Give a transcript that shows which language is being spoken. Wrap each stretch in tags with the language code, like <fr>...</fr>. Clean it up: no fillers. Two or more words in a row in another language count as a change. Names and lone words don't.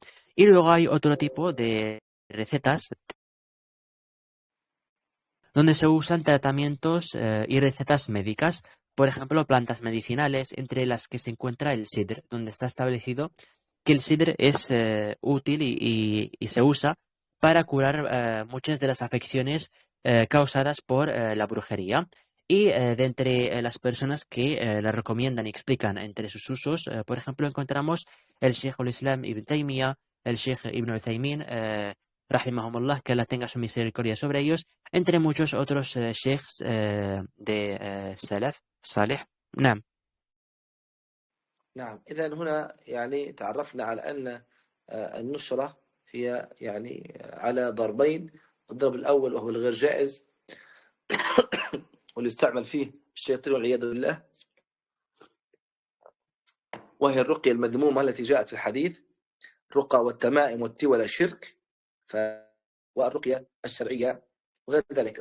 <es>Y luego hay otro tipo de recetas donde se usan tratamientos y recetas médicas, por ejemplo, plantas medicinales, entre las que se encuentra el sidr, donde está establecido que el sidr es útil y se usa para curar muchas de las afecciones causadas por la brujería. Y de entre las personas que la recomiendan y explican entre sus usos, por ejemplo, encontramos el Sheikh al-Islam Ibn Taymiyyah, el Sheikh Ibn Uthaymin, rahimahumullah, que Allah tenga su misericordia sobre ellos, entre muchos otros sheikhs de</es> <ar>سلف صالح.</ar> <es>نعم.</es> <ar>نعم، إذا هنا يعني تعرفنا على أن النشرة هي يعني على ضربين. الضرب الأول وهو الغير جائز واللي يستعمل فيه الشياطين والعياذ بالله، وهي الرقية المذمومة التي جاءت في الحديث: الرقى والتمائم والتولى شرك، والرقية الشرعية وغير ذلك.</ar>